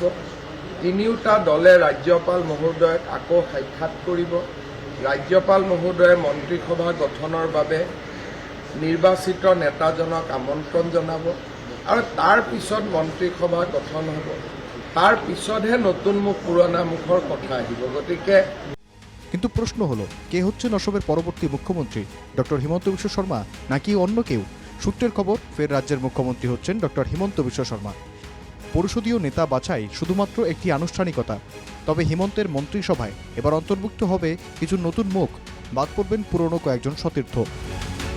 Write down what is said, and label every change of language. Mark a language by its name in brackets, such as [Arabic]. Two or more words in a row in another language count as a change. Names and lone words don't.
[Assamese] তিনিওটা দলে ৰাজ্যপাল মহোদয়ক আকৌ সাক্ষাৎ কৰিব। ৰাজ্যপাল মহোদয়ে মন্ত্ৰীসভা গঠনৰ বাবে নিৰ্বাচিত নেতাজনক আমন্ত্ৰণ জনাব আৰু তাৰ পিছত মন্ত্ৰীসভা গঠন হ'ব। তাৰ পিছতহে নতুন মুখ পুৰণা মুখৰ কথা আহিব। গতিকে [Bangla] কিন্তু প্রশ্ন হলো, কে হচ্ছেন অসমের পরবর্তী মুখ্যমন্ত্রী? ডক্টর হিমন্ত বিশ্ব শর্মা নাকি অন্য কেউ? সূত্রের খবর, ফের রাজ্যের মুখ্যমন্ত্রী হচ্ছেন ডক্টর হিমন্ত বিশ্ব শর্মা। পরিষদীয় নেতা বাছাই শুধুমাত্র একটি আনুষ্ঠানিকতা। তবে হিমন্তের মন্ত্রিসভায় এবার অন্তর্ভুক্ত হবে কিছু নতুন মুখ, বাদ পড়বেন পুরনো কয়েকজন সতীর্থ।